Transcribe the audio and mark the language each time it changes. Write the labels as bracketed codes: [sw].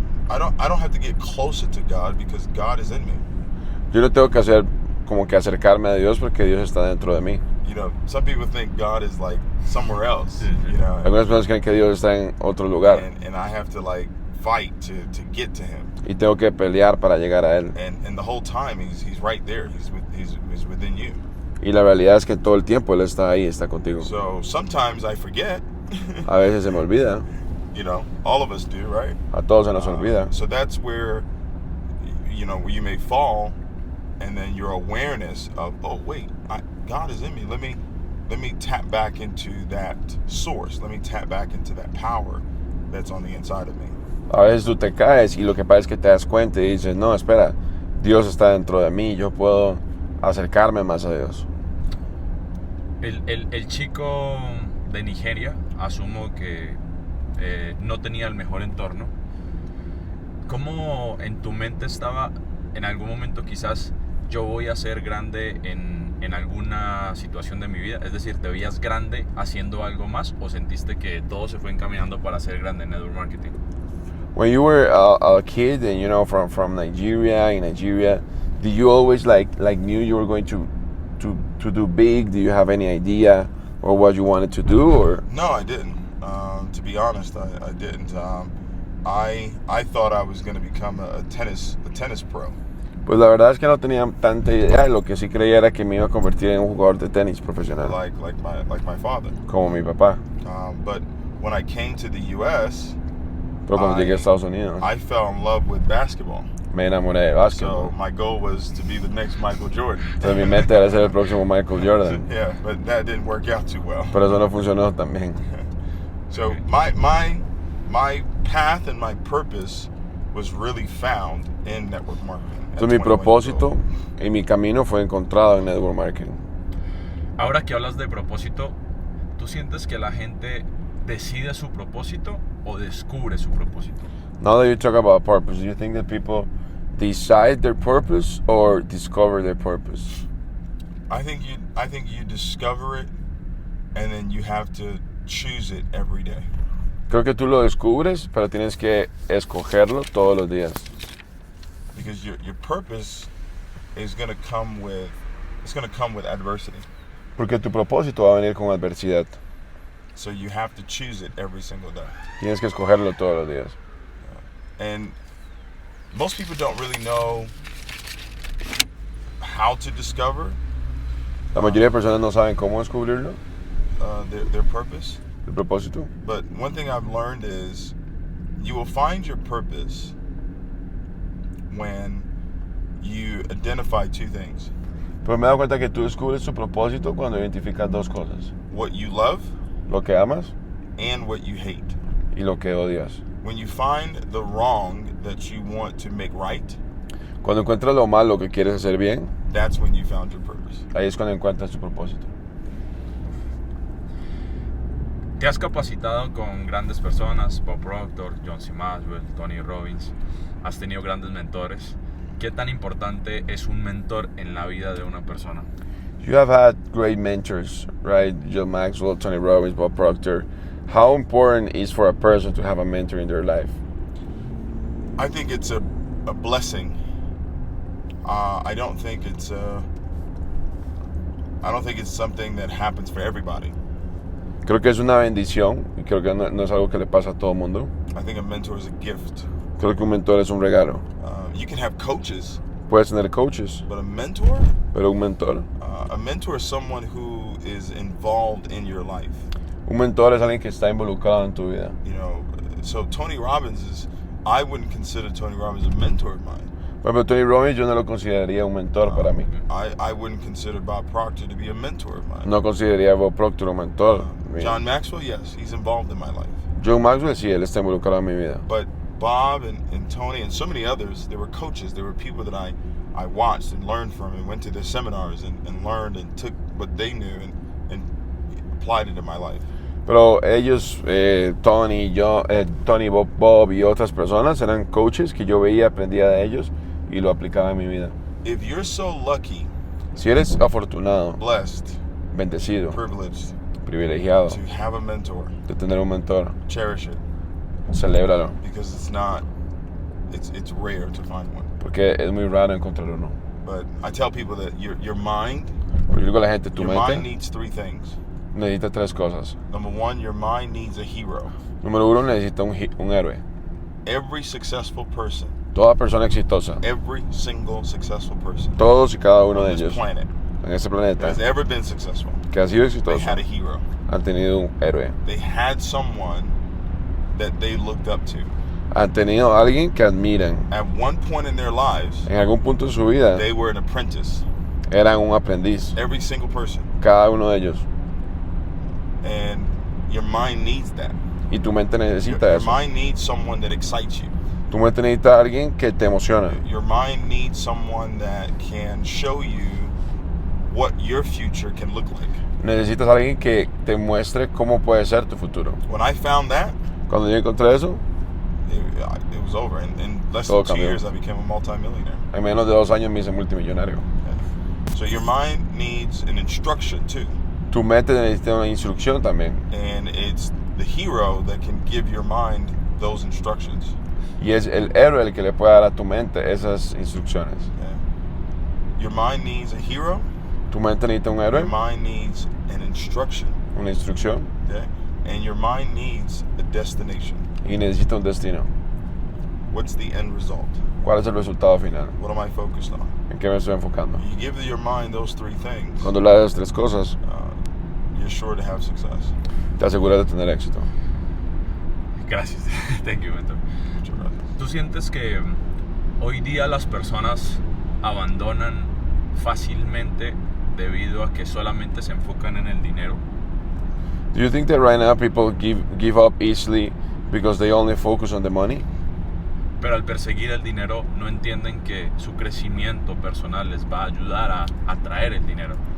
[en] I don't have to get closer to God because God is in me. [es] Yo no tengo que hacer como que acercarme a Dios porque Dios está dentro de mí. [en] Some people think God is somewhere else. [es] Algunas personas creen que Dios está en otro lugar. [en] And I have to fight to get to Him. [es] Y tengo que pelear para llegar a él. [en] And the whole time he's right there. He's within you. [es] Y la realidad es que todo el tiempo él está ahí, está contigo. [en] So sometimes I forget. [es] A veces se me olvida. [en] All of us do, right? [es] A todos se nos olvida. [en] So that's where where you may fall, and then your awareness of, oh wait, God is in me. Let me tap back into that source. Let me tap back into that power that's on the inside of me. [es] A veces tú te caes y lo que pasa es que te das cuenta y dices, no, espera, Dios está dentro de mí, yo puedo acercarme más a Dios. El chico de Nigeria, asumo que no tenía el mejor entorno. ¿Cómo en tu mente estaba en algún momento quizás yo voy a ser grande en alguna situación de mi vida? Es decir, ¿te veías grande haciendo algo más o sentiste que todo se fue encaminando para ser grande en network marketing? [en] When you were a kid and from Nigeria, did you always like knew you were going to do big? Do you have any idea or what you wanted to do? Or No, I didn't. To be honest, I didn't. I thought I was going to become a tennis pro. [es] pues la verdad es que no tenía tanta idea. Lo que sí creía era que me iba a convertir en un jugador de tenis profesional, [en] Like my father. [es] como mi papá. [en] But when I came to the U.S., [es] Pero cuando llegué a Estados Unidos, [en] I fell in love with basketball. [es] me enamoré de básquetbol. [en] So my goal was to be the next Michael Jordan. [es] Entonces mi meta era ser el próximo Michael Jordan. [en] Yeah, but that didn't work out too well. [es] Pero eso no funcionó tan bien. [en] So my path and my purpose was really found in network marketing. at [es] Entonces mi [en] 21 years [es] propósito [en] old. [es] y mi camino fue encontrado en network marketing. Ahora que hablas de propósito, ¿tú sientes que la gente decide su propósito o descubre su propósito? [en] Now that you talk about purpose, do you think that people decide their purpose or discover their purpose? I think you discover it, and then you have to choose it every day. [es] Creo que tú lo descubres, pero tienes que escogerlo todos los días. [en] Because your purpose is going to come with adversity. [es] Porque tu propósito va a venir con adversidad. [en] So you have to choose it every single day. [es] Tienes que escogerlo todos los días. [en] And most people don't really know how to discover [es] La mayoría de personas no saben cómo descubrirlo, [en] their purpose. [es] el propósito. [en] But one thing I've learned is you will find your purpose when you identify two things. [es] Pero me he dado cuenta que tú descubres tu propósito cuando identificas dos cosas. [en] What you love [es] Lo que amas [en] and what you hate. [es] y lo que odias. [en] When you find the wrong that you want to make right, [es] Cuando encuentras lo malo que quieres hacer bien, [en] that's when you found your purpose. [es] ahí es cuando encuentras tu propósito. Te has capacitado con grandes personas, Bob Proctor, John C. Maxwell, Tony Robbins. Has tenido grandes mentores. ¿Qué tan importante es un mentor en la vida de una persona? [en] You have had great mentors, right? John Maxwell, Tony Robbins, Bob Proctor. How important is for a person to have a mentor in their life? I think it's a blessing. I don't think it's something that happens for everybody. [es] Creo que es una bendición y creo que no es algo que le pasa a todo el mundo. [en] I think a mentor is a gift. [es] Creo que un mentor es un regalo. [en] You can have coaches, [es] Puedes tener coaches, [en] but a mentor [es] pero un mentor [en] is someone who is involved in your life. [es] es alguien que está involucrado en tu vida. [en] You know, so I wouldn't consider Tony Robbins a mentor of mine. [es] Por ejemplo, Tony Robbins yo no lo consideraría un mentor para mí. [en] I wouldn't consider Bob Proctor to be a mentor of mine. [es] No consideraría a Bob Proctor un mentor mío. [en] John Maxwell, yes, he's involved in my life. [es] John Maxwell sí, él está involucrado en mi vida. [en] But Bob and Tony and so many others, they were coaches. They were people that I watched and learned from and went to their seminars and learned and took what they knew and applied it in my life. [es] Pero ellos, Tony, Bob y otras personas eran coaches que yo veía, aprendía de ellos y lo aplicaba en mi vida. [en] If you're so lucky, [es] Si eres afortunado, [en] blessed, [es] bendecido, [en] privileged [es] privilegiado [en] to have a mentor, [es] de tener un mentor, [en] cherish it, [es] celébralo, [en] because it's rare to find one. [es] porque es muy raro encontrar uno. [en] But I tell people that your mind, [es] Porque yo digo a la gente, tu [en] your mind [es] mente [en] needs three things. [es] necesita tres cosas. [en] Number one, your mind needs a hero. [es] Número uno, necesita un héroe. [en] Every successful person, [es] Toda persona exitosa, [en] every single successful person [es] todos y cada uno de [en] on this [es] ellos [en] planet [es] en este [en] that [es] planeta [en] has ever been successful, [es] que ha sido [en] they [es] exitoso [en] had a hero. [es] han tenido un héroe. [en] They had someone that they looked up to. [es] Han tenido a alguien que admiran. [en] At one point in their lives, [es] En algún punto de su vida [en] they were an apprentice. [es] eran un aprendiz, [en] Every single person. [es] cada uno de ellos. [en] And your mind needs that. [es] Y tu mente necesita [en] Your [es] eso. [en] mind needs someone that excites you. [es] Tu mente necesita a alguien que te emociona. [en] Your mind needs someone that can show you what your future can look like. [es] Necesitas a alguien que te muestre cómo puede ser tu futuro. [en] When I found that, [es] Cuando yo encontré eso, [en] it was over. In less [es] Todo [en] than 2 [es] cambió. [en] years, I became a multimillionaire. [es] en menos de 2 años me hice multimillonario. [en] So your mind needs an instruction too. [es] Tu mente necesita una instrucción también. [en] And it's the hero that can give your mind those instructions. [es] Y es el héroe el que le puede dar a tu mente esas instrucciones. [en] Yeah. Your mind needs a hero. [es] Tu mente necesita un héroe, [en] Your mind needs an instruction. [es] una instrucción, [en] Okay? And your mind needs a destination. [es] y necesita un destino. [en] What's the end result? [es] ¿Cuál es el resultado final? [en] What am I focused on? [es] ¿En qué me estoy enfocando? [en] You give your mind those 3 things, [es] Cuando le das 3 cosas, [en] you're sure to have success. [es] te aseguras de tener éxito. Gracias. [en] Thank you, mentor. [es] Muchas gracias. ¿Tú sientes que hoy día las personas abandonan fácilmente debido a que solamente se enfocan en el dinero? [en] Do you think that right now people give up easily because they only focus on the money? [es] Pero al perseguir el dinero no entienden que su crecimiento personal les va a ayudar a atraer el dinero.